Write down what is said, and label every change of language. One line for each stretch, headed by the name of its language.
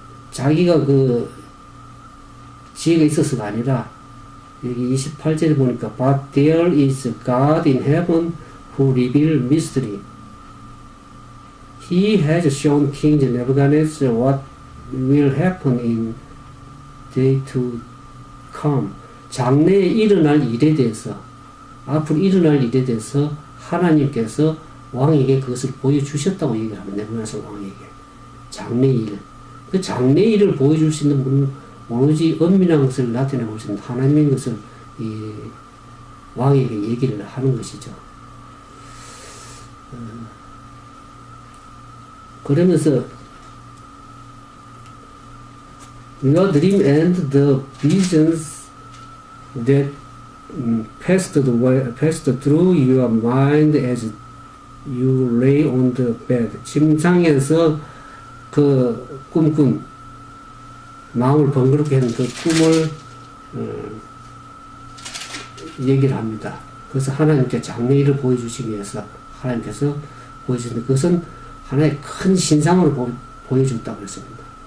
Korean: 자기가 그 지혜가 있어서가 아니라 여기 28절에 보니까
English: But there is God in heaven who reveals mystery. He has shown King Nebuchadnezzar what will happen in day to come.
Korean: 장래에 일어날 일에 대해서 앞으로 일어날 일에 대해서 하나님께서 왕에게 그것을 보여주셨다고 얘기를 합니다. 네부갓네살 왕에게. 장래 일. 그 장래 일을 보여줄 수 있는 분은 오로지 은밀한 것을 나타내 볼 수 있는 하나님인 것을 이 왕에게 얘기를 하는 것이죠.
English: 그러면서 Your dream and the visions that passed through your mind as you lay on the bed.
Korean: 침상에서 그 꿈꾼 마음을 번거롭게 하는 그 꿈을 얘기를 합니다. 그래서 하나님께 장래일을 보여주시기 위해서 하나님께서 보여주는데 그것은 하나의 큰 신상으로 보여줬다고 그랬습니다.